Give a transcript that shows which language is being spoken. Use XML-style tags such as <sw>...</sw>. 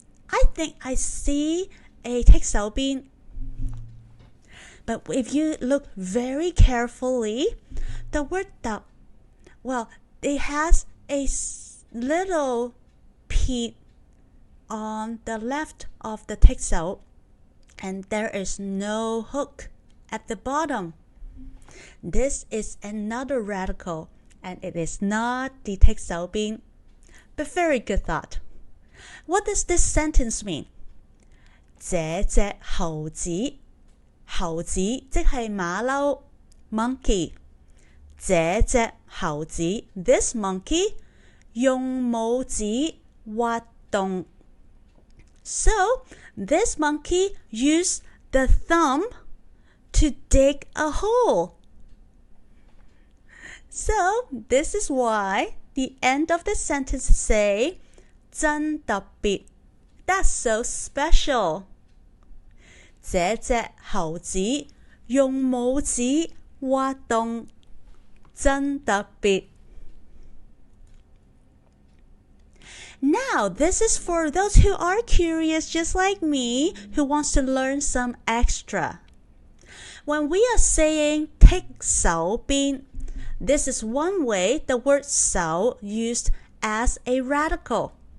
<en>I think I see a 剔手邊. But if you look very carefully, the word 特, well, it has a little P on the left of the 剔手, and there is no hook at the bottom. This is another radical, and it is not the 剔手邊. But very good thought. What does this sentence mean?</en> <yue>這隻猴子，猴子即係馬騮 monkey. 這隻猴子</yue> <en>this monkey</en> <yue>用拇指挖洞.</yue> <en>So this monkey used the thumb to dig a hole. So this is why the end of the sentence say</en> <yue>真特別.</yue> <en>That's so special.</en> <yue>這隻猴子用拇指挖洞，真特別.</yue> <en>Now, this is for those who are curious just like me, who wants to learn some extra. When we are saying 剔手邊, this is one way the word 手 used as a radical.</en>